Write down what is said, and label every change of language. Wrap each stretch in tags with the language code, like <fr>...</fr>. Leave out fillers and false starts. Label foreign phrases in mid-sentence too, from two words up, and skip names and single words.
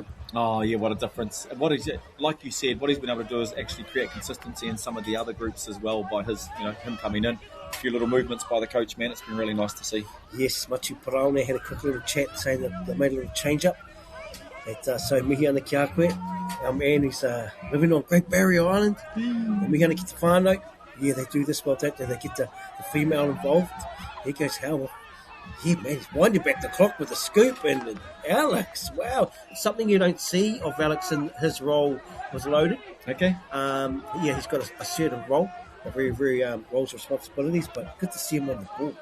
<en>Oh, yeah, what a difference. What is it? Like you said, what he's been able to do is actually create consistency in some of the other groups as well by his, him coming in. A few little movements by the coach, man. It's been really nice to see. Yes, Machu Paraone had a quick little chat saying that they made a little change-up.</en> <mi>So mihi ana ki a koe.</mi> <en>Our man who's living on Great Barrier Island.</en> <mi>And mihi ana ki te whānau.</mi> <en>Yeah, they do this well, don't they? They get the female involved. He goes, how? Yeah, man, he's winding back the clock with a scoop. And Alex, wow. Something you don't see of Alex in his role was loaded. Okay. Yeah, he's got a certain role, a very, very roles and responsibilities, but good to see him on the ball.</en>